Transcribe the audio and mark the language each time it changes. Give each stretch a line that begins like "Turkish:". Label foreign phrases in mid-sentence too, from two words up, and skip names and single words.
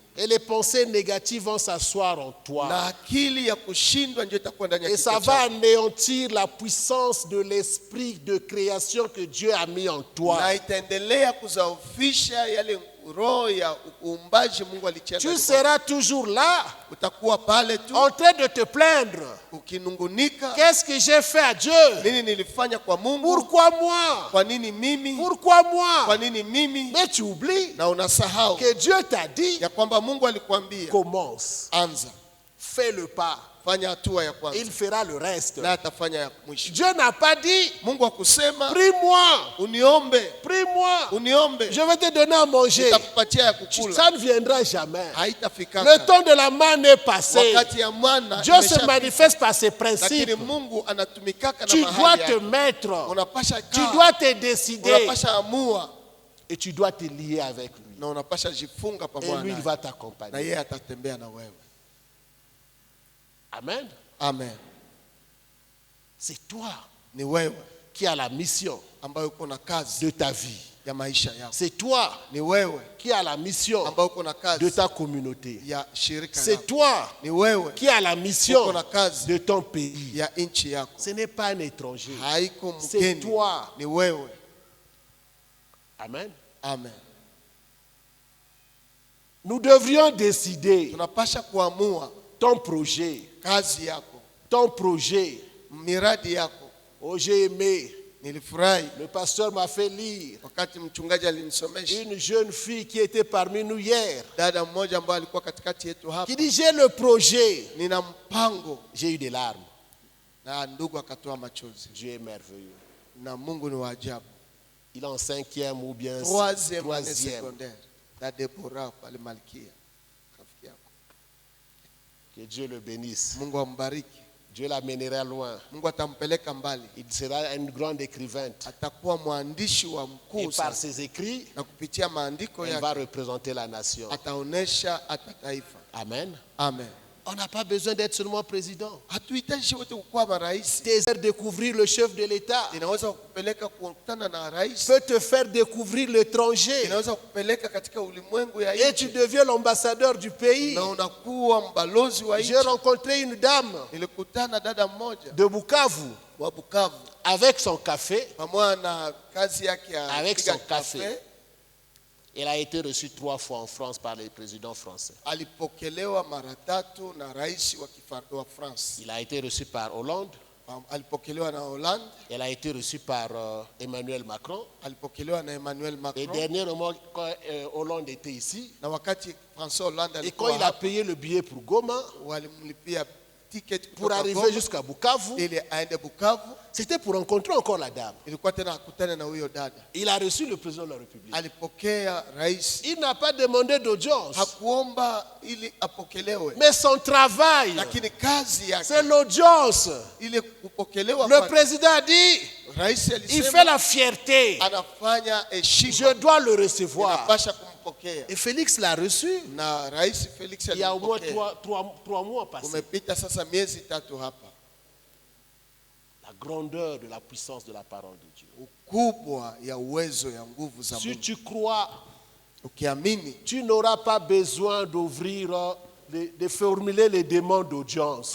French: Et les pensées négatives vont s'asseoir en toi.
Swahili: na akili ya kushindwa ndio itakuwa ndani ya
French: Et ça
Swahili: kichwa
French: va
Swahili: chako.
French: anéantir la puissance de l'esprit de création que Dieu a mis en toi.
Swahili: Na itaendelea kuzaofisha yale roho ya uumbaji Mungu alitia
French: Tu
Swahili: ndani mwako.
French: seras toujours là,
Swahili: Utakuwa pale tu
French: en train de te plaindre.
Swahili: ukinungunika,
French: Qu'est-ce que j'ai fait à Dieu?
Swahili: nini nilifanya kwa Mungu?
French: Pourquoi moi?
Swahili: Kwa nini mimi?
French: Pourquoi
Swahili: Kwa
French: moi?
Swahili: nini mimi?
French: Mais tu oublies
Swahili: Na unasahau
French: que Dieu t'a dit,
Swahili: ya kwamba Mungu alikwambia
French: commence,
Swahili: anza,
French: fais le pas.
Swahili: fanya hatua ya kwanza
French: Il fera le reste.
Swahili: na atafanya ya mwisho.
French: Dieu n'a pas dit,
Swahili: Mungu akusema
French: prie-moi,
Swahili: uniombe,
French: prie-moi,
Swahili: uniombe,
French: je vais te donner à manger.
Swahili: nitakupatia ya kukula.
French: Ça ne viendra jamais.
Swahili: Haitafika.
French: Le temps de la manne est passé.
Swahili: Wakati ya mwana
French: Dieu se
Swahili: imeshapita.
French: manifeste par ses
Swahili: Lakini
French: principes.
Swahili: Mungu anatumikaka na
French: Tu dois
Swahili: mahali
French: te
Swahili: yake.
French: mettre,
Swahili: Unapasha
French: tu
Swahili: kaa,
French: dois te décider
Swahili: unapasha amua
French: et tu dois te lier avec lui.
Swahili: na unapasha jifunga
French: Et
Swahili: pamoja
French: lui, il
Swahili: naye.
French: va
Swahili: Na
French: t'accompagner.
Swahili: yeye atatembea na wewe. Amen. Amen.
French: C'est toi
Swahili: Ni wewe
French: qui as la mission
Swahili: ambayo uko na kazi
French: de ta vie.
Swahili: ya maisha yako.
French: C'est toi
Swahili: Ni wewe
French: qui as la mission
Swahili: ambayo uko na
French: de
Swahili: kazi
French: ta communauté.
Swahili: ya shirika
French: C'est
Swahili: lako.
French: toi
Swahili: Ni wewe
French: qui as la mission
Swahili: uko na kazi
French: de ton pays.
Swahili: ya nchi yako.
French: Ce n'est pas un étranger.
Swahili: Haiko
French: C'est
Swahili: mgeni.
French: toi.
Swahili: Ni wewe. Amen. Amen.
French: Nous devrions décider
Swahili: Tunapasha kuamua
French: ton projet,
Swahili: kazi yako,
French: ton projet.
Swahili: miradi yako.
French: Oh, j'ai aimé
Swahili: Nilifurahi
French: Le pasteur m'a fait lire
Swahili: wakati mchungaji alinisomesha
French: une jeune fille qui était parmi nous hier,
Swahili: dada mmoja ambaye alikuwa katikati yetu hapa.
French: qui dit j'ai le projet.
Swahili: Nina mpango,
French: J'ai eu des larmes.
Swahili: na ndugu akatoa machozi.
French: Dieu est merveilleux.
Swahili: Na Mungu ni wa ajabu.
French: Il est en 5e ou bien Troisième année 3e. secondaire.
Swahili: Na Deborah pale Malkia. Rafiki yako.
French: Que Dieu le bénisse.
Swahili: Mungu ambariki.
French: Dieu l'amènera loin.
Swahili: Mungu atampeleka mbali.
French: Il sera une grande écrivaine.
Swahili: Atakuwa mwandishi wa
French: Et
Swahili: mkuu
French: par
Swahili: sana.
French: ses écrits,
Swahili: Na kupitia maandiko
French: elle va
Swahili: yake
French: représenter la nation.
Swahili: ataonesha hata taifa. Amen. Amen.
French: On n'a pas besoin d'être seulement président.
Swahili: Hatuhitaji wote kuwa marais.
French: Te faire découvrir le chef de l'État
Swahili: Inaweza kukupeleka kukutana na rais.
French: peut te faire découvrir l'étranger.
Swahili: Inaweza kukupeleka katika ulimwengu ya
French: Et tu
Swahili: nchi.
French: deviens l'ambassadeur du pays.
Swahili: Na unakuwa mbalozi wa
French: J'ai
Swahili: nchi.
French: rencontré une dame
Swahili: Nilikutana dada mmoja
French: de Bukavu
Swahili: wa Bukavu
French: avec son café.
Swahili: pamoja na kazi yake ya
French: Avec
Swahili: kupiga
French: son café.
Swahili: kafe.
French: Elle a été reçue 3 fois en France par les présidents français.
Swahili: Alipokelewa mara 3 na rais wa France.
French: Il a été reçu par Hollande.
Swahili: Alipokelewa na Hollande.
French: Elle a été reçue par Emmanuel Macron.
Swahili: Alipokelewa na Emmanuel
French: Et
Swahili: Macron.
French: dernièrement, quand Hollande était ici,
Swahili: Na wakati François Hollande
French: et quand
Swahili: alikuwa
French: il a
Swahili: hapa,
French: payé le billet pour Goma,
Swahili: walimlipia ticket
French: pour
Swahili: kutoka
French: arriver
Swahili: Goma,
French: jusqu'à Bukavu,
Swahili: ili aende Bukavu.
French: c'était pour rencontrer encore la dame.
Swahili: Ilikuwa tena akutane na huyo dada.
French: Il a reçu le président de la République.
Swahili: Alipokea rais.
French: Il n'a pas demandé d'audience,
Swahili: Hakuomba ili apokelewe.
French: mais son travail,
Swahili: Lakini kazi yake
French: c'est l'audience.
Swahili: ile kupokelewa
French: Le
Swahili: kwa
French: président a dit,
Swahili: rais
French: il fait
Swahili: alisema
French: la fierté.
Swahili: anafanya heshima.
French: Je dois le recevoir.
Swahili: Inapasha kumpokea.
French: Et Félix l'a reçu.
Swahili: Na rais Felix
French: Il y a au moins
Swahili: alimpokea.
French: 3 mois passés.
Swahili: Kumepita sasa miezi 3 hapa.
French: La grandeur de la puissance de la parole de Dieu.
Swahili: Ukubwa ya uwezo ya nguvu za
French: Si
Swahili: Mungu.
French: tu crois,
Swahili: Ukiamini
French: tu n'auras pas besoin d'ouvrir, de formuler les demandes d'audience.